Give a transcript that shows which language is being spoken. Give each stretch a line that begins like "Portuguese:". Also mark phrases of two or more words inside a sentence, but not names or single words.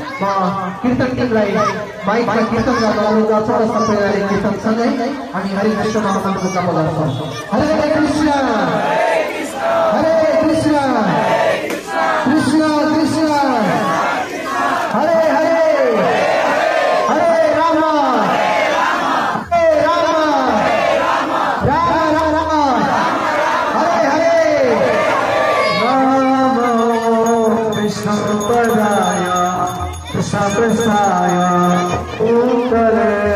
Nepali: कीर्तन टिमलाई माइकमा कीर्तन गर्न अनुरोध गर्छौँ र सबैजनाले कीर्तनसँगै हामी हरे कृष्ण महामन्त्रको जप गर्छौँ।
Sanskrit: हरे कृष्ण हरे कृष्ण कृष्ण कृष्ण हरे हरे हरे राम हरे राम राम राम हरे हरे संपदाय सपसाय उत्तरे